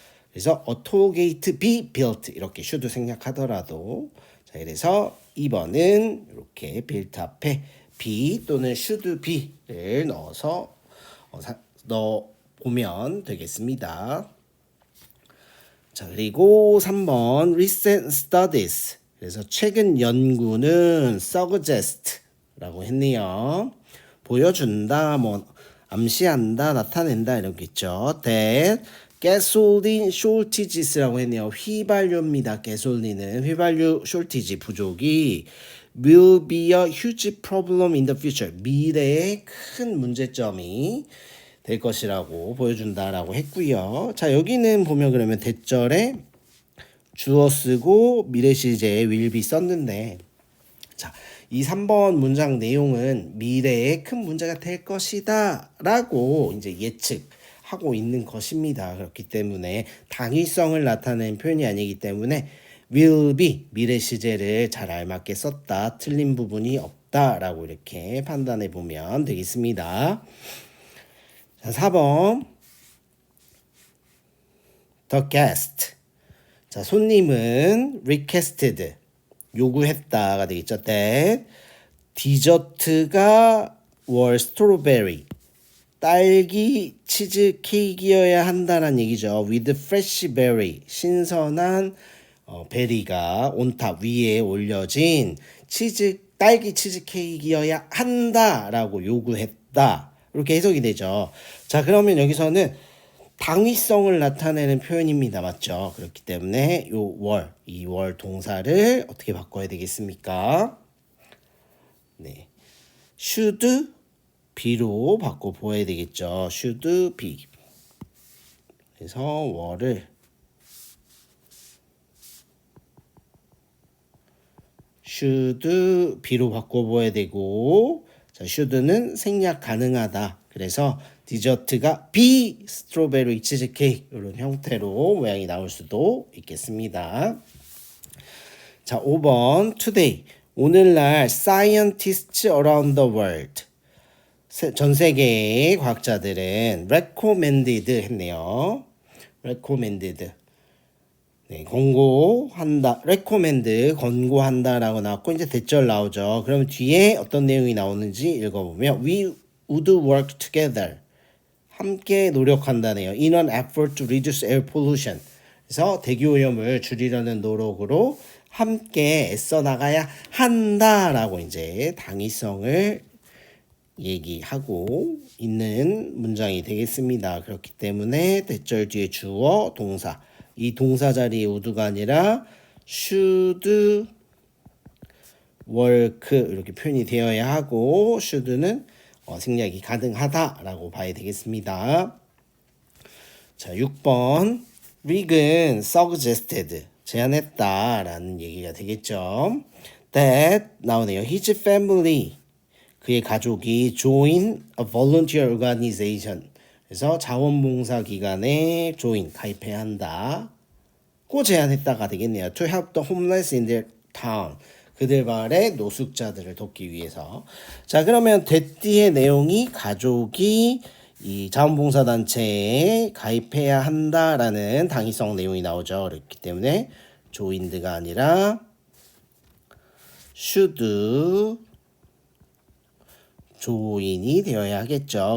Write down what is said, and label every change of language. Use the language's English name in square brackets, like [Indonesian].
[Korean] 그래서 [English] a toll gate be built [Korean] 이렇게 should 생략하더라도 자, 그래서 2번은 이렇게 built 앞에 be 또는 should be를 넣어서 넣어 보면 되겠습니다. 자, 그리고 3번 recent studies 그래서 최근 연구는 suggest라고 했네요. 보여준다, 뭐 암시한다, 나타낸다 이렇겠죠. [English] that gasoline shortages라고 했네요. [Korean] 휘발유입니다. [English] gasolin은 휘발유 shortage 부족이 will be a huge problem in the future. [Korean] 미래에 큰 문제점이 될 것이라고 보여준다라고 했고요. 자, 여기는 보면 그러면 대절에 주어 쓰고 미래 시제에 will be 썼는데 자, 이 3번 문장 내용은 미래에 큰 문제가 될 것이다 라고 이제 예측하고 있는 것입니다. 그렇기 때문에 당위성을 나타내는 표현이 아니기 때문에 will be 미래 시제를 잘 알맞게 썼다. 틀린 부분이 없다 라고 이렇게 판단해 보면 되겠습니다. 자, 4번. [English] The guest. [Korean] 자, 손님은 requested. 요구했다가 되겠죠. [English] that 디저트가 were strawberry. [Korean] 딸기 치즈 케이크여야 한다는 얘기죠. [English] with fresh berry. [Korean] 신선한 베리가 온탑 위에 올려진 딸기 치즈 케이크여야 한다라고 요구했다. 이렇게 해석이 되죠. 자, 그러면 여기서는 당위성을 나타내는 표현입니다. 맞죠? 그렇기 때문에 이 월 동사를 어떻게 바꿔야 되겠습니까? 네. should be로 바꿔 보아야 되겠죠. [English] should be. [Korean] 그래서 월을 should be로 바꿔 보아야 되고, 자, should는 생략 가능하다. 그래서 디저트가 be 스트로베리 치즈 케이크 이런 형태로 모양이 나올 수도 있겠습니다. 자, 5번 today. [English] 오늘날 scientists around the world. [Korean] 전 세계의 과학자들은 recommended 했네요. recommended. 네, 권고한다. recommend 권고한다라고 나왔고 이제 대절 나오죠. 그럼 뒤에 어떤 내용이 나오는지 읽어보면 [English] we would work together. [Korean] 함께 노력한다네요. [English] In an effort to reduce air pollution. [Korean] 그래서 대기 오염을 줄이려는 노력으로 함께 애써 나가야 한다라고 이제 당위성을 얘기하고 있는 문장이 되겠습니다. 그렇기 때문에 대절 뒤에 주어, 동사. 이 동사 자리에 would가 아니라 should work 이렇게 표현이 되어야 하고 should는 생략이 가능하다라고 봐야 되겠습니다. 자, 6번. 릭은 suggested 제안했다라는 얘기가 되겠죠. That 나오네요. [English] His family [Korean] 그의 가족이 [English] join a volunteer organization [Korean] 그래서 자원봉사 기관에 join 가입해야 한다. 고 제안했다가 되겠네요. [English] To help the homeless in their town [Korean] 그들 마을의 노숙자들을 돕기 위해서. 자, 그러면 대띠의 내용이 가족이 이 자원봉사단체에 가입해야 한다라는 당위성 내용이 나오죠. 그렇기 때문에 joined가 아니라 should join이 되어야 하겠죠.